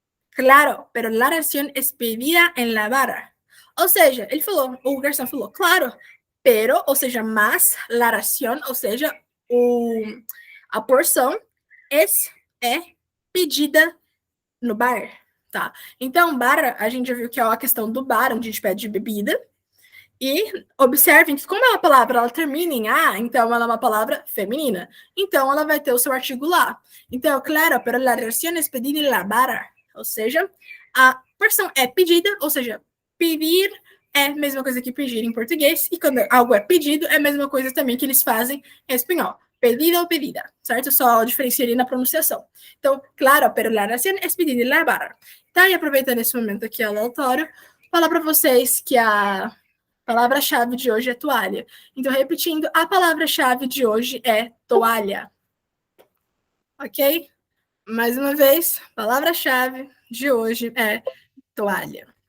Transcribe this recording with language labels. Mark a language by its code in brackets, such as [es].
[es] Claro, pero la ración es pedida en la barra. [pt] Ou seja, ele falou, o garçom falou, [es] claro, pero, [pt] ou seja, mas, la ración, ou seja, a porção é pedida no bar, tá? Então, bar, a gente já viu que é a questão do bar, onde a gente pede bebida, e observem que como é uma palavra, ela termina em A, então ela é uma palavra feminina. Então, ela vai ter o seu artigo lá. [es] Então, claro, pero la ración es pedida en la barra. [pt] Ou seja, a porção é pedida, ou seja, pedir é a mesma coisa que pedir em português, e quando algo é pedido, é a mesma coisa também que eles fazem em espanhol. Pedida ou pedida, certo? Só diferenciaria na pronunciação. [es] Então, claro, pero la ración es pedida en la barra. [pt] Tá? E aproveitando esse momento aqui aleatório, falar para vocês que a palavra-chave de hoje é toalha. Então, repetindo, a palavra-chave de hoje é toalha. Ok? Mais uma vez, palavra-chave de hoje é toalha.